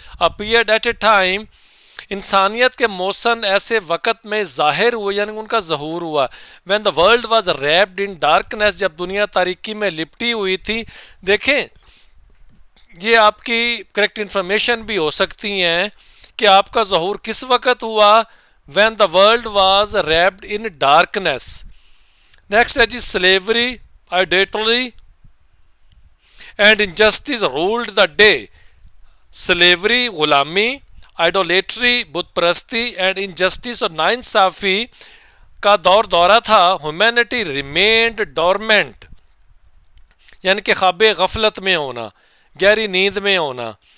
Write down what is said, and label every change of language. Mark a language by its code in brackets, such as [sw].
[en] appeared at a time, [ur] انسانیت کے موسن ایسے وقت میں ظاہر ہوئے, یعنی ان کا ظہور ہوا. [en] when the world was wrapped in darkness, [ur] جب دنیا تاریکی میں لپٹی ہوئی تھی. دیکھیں یہ آپ کی کریکٹ انفارمیشن بھی ہو سکتی ہیں کہ آپ کا ظہور کس وقت ہوا. [en] When the world was wrapped in darkness. Next ہے جی slavery, idolatry and injustice ruled the day. [ur] Slavery غلامی, آئیڈولیٹری بت پرستی, اینڈ انجسٹس اور ناانصافی کا دورہ تھا. [en] humanity remained dormant, [ur] یعنی کہ خواب غفلت میں ہونا, گہری نیند میں ہونا.